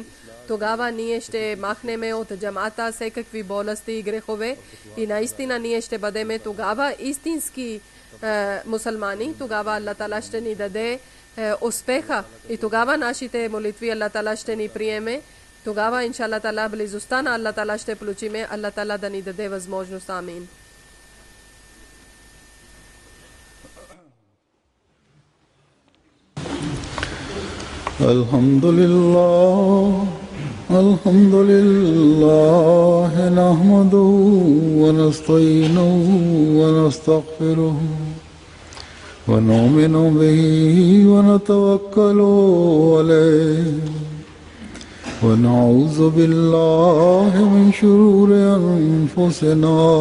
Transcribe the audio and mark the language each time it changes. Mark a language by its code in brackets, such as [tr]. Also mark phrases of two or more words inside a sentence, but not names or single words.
[bg] Тогава ние ще махнем от джамата всекакви болести и грехове и наистина ние ще бъдем тогава истински мусулмани. Тогава Аллах Таала ще ни даде успеха и тогава нашите молитви Аллах Таала ще ни приеме. Тогава иншаллах Таала близостта на Аллах Таала ще получиме. Аллах Таала да ни даде възможност. Амин. [ar] الحمد لله نحمده ونستعينه ونستغفره ونؤمن به ونتوكل عليه ونعوذ بالله من شرور أنفسنا